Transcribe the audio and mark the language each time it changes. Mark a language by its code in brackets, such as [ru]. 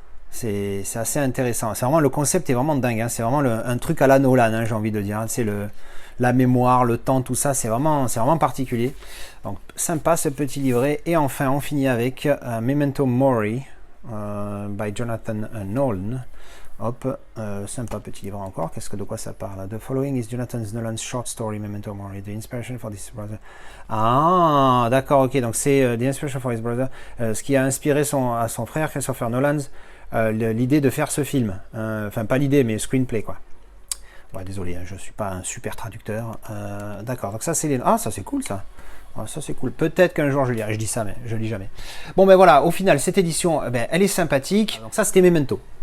[fr] C'est assez intéressant. C'est vraiment, le concept est vraiment dingue. Hein. C'est vraiment un truc à la Nolan, hein, j'ai envie de dire. C'est la mémoire, le temps, tout ça, c'est vraiment particulier. Donc sympa ce petit livret. Et enfin, on finit avec Memento Mori by Jonathan Nolan. Hop, sympa petit livre encore. De quoi ça parle? [en] The following is Jonathan Nolan's short story Memento Mori. The inspiration for this brother. [fr] Ah, d'accord, ok. Donc c'est [en] The inspiration for his brother. [fr] Ce qui a inspiré à son frère Christopher Nolan l'idée de faire ce film. Enfin, pas l'idée, mais screenplay, quoi. Ouais, désolé, hein, je suis pas un super traducteur. D'accord, donc ça c'est les... Ah, ça c'est cool, ça. Ah, ça c'est cool. Peut-être qu'un jour je lirai. Je dis ça, mais je lis jamais. Bon, ben voilà, au final, cette édition, ben, elle est sympathique. Donc ça, c'était Memento.